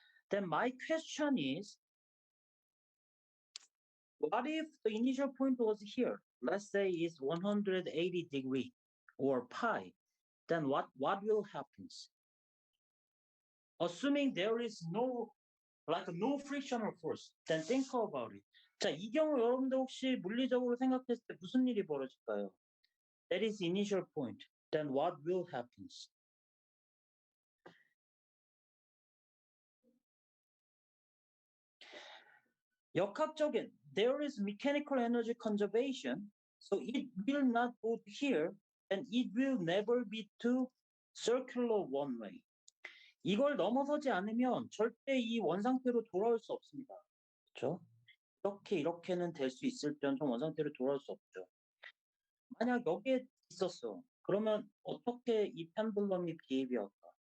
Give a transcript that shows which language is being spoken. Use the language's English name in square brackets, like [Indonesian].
[English] Then my question is, what if the initial point was here? Let's say it's 180 degree or pi. Then what will happen? Assuming there is no frictional force, then think about it. [Korean] 자, 이 경우 여러분들 혹시 물리적으로 생각했을 때 무슨 일이 벌어질까요? [English] That is initial point. Then what will happen? [Korean] 역학적인, [English] there is mechanical energy conservation, so it will not go to here, and it will never be to circular one way. [Korean] 이걸 넘어서지 않으면 절대 이 원상태로 돌아올 수 없습니다. 그렇죠? 이렇게는 될 수 있을 때는 좀 원상태로 돌아올 수 없죠. 만약 여기에 있었어. 그러면 어떻게 이 펜들럼이 비헤비할까?